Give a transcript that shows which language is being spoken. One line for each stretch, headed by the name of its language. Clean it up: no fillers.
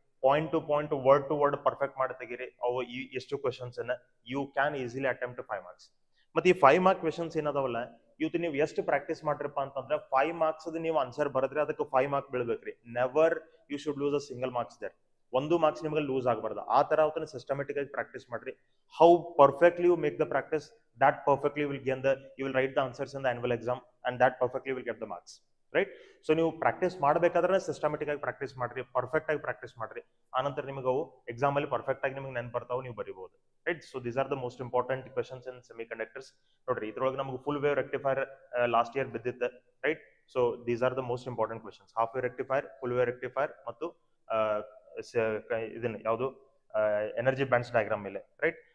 Kannada: Point to point, word to word perfect ಮಾಡಿ ತೆಗೀರಿ. ಅವು ಎಷ್ಟು ಕ್ವೆಶನ್ಸ್ ಅನ್ನ
English: you can easily attempt
Kannada: 5 marks. ಮತ್ತೆ ಈ 5 ಮಾರ್ಕ್ ಕ್ವೆಶನ್ಸ್ ಏನದಾವಲ್ಲ, ಇವತ್ತು ನೀವು ಎಷ್ಟು ಪ್ರಾಕ್ಟೀಸ್ ಮಾಡ್ರಪ್ಪ ಅಂತಂದ್ರೆ 5 ಮಾರ್ಕ್ಸ್ ನೀವು ಆನ್ಸರ್ ಬರದ್ರೆ ಅದಕ್ಕೆ 5 mark ಬೀಳ್ಬೇಕ್ರಿ.
English: Never you should lose a single marks there.
Kannada: 1 marks ನಿಮಗೆ ಲೂಸ್ ಆಗಬಾರ್ದು. ಆ ತರ ಅವತ್ತನ್ನ ಸಿಸ್ಟಮೆಟಿಕ್ ಆಗಿ ಪ್ರಾಕ್ಟೀಸ್ ಮಾಡ್ರಿ.
English: How perfectly you make the practice, that perfectly will gain you will write the answers in the annual exam and that perfectly will get the marks, right?
Kannada: So ನೀವು practice ಮಾಡಬೇಕಾದ್ರೆ systematic ಆಗಿ practice ಮಾಡ್ರಿ, perfect ಆಗಿ practice ಮಾಡ್ರಿ. ಆನಂತರ ನಿಮಗೆ ಅವು exam ಅಲ್ಲಿ ಪರ್ಫೆಕ್ಟ್ ಆಗಿ ನಿಮಗೆ ನೆನಪು ಬರ್ತಾವೆ, ನೀವು ಬರೀಬಹುದು, right?
English: So these are the most important questions in semiconductors.
Kannada: ನೋಡ್ರಿ ಇದ್ರೊಳಗೆ ನಮಗೆ full wave rectifier last year ಬಿದ್ದಿತ್ತು, right?
English: So these are the most important questions.
Kannada: Half wave rectifier, full wave rectifier ಮತ್ತು ಇದನ್ನ ಯಾವುದು ಎನರ್ಜಿ ಬ್ಯಾಂಡ್ಸ್ ಡಯಾಗ್ರಾಮ್ ಮೇಲೆ, right?